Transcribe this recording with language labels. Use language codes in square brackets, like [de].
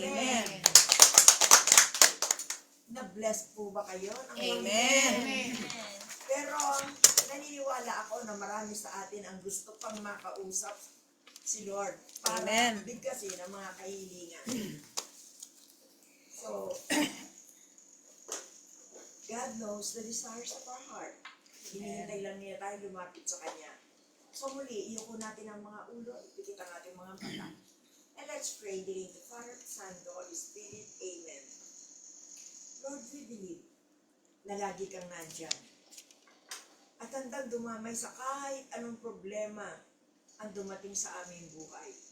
[en] Amen. [tl] Na-bless po ba kayo? [en] Amen. [tl] Pero naniniwala ako na marami sa atin ang gusto pang makausap si Lord para [en] Amen. [tl] bigkasin ang mga kahilingan. [en] So, God knows the desires of our heart. [tl] Hinihintay lang niya tayo lumapit sa Kanya. So muli, iyuko natin ang mga ulo, ipikit ang ating mga mata. [en] And let's pray in the name of the Father, Son, the Holy Spirit. Amen. Lord, we believe [tl] na lagi kang nandyan. At handang dumamay sa kahit anong problema ang dumating sa aming buhay.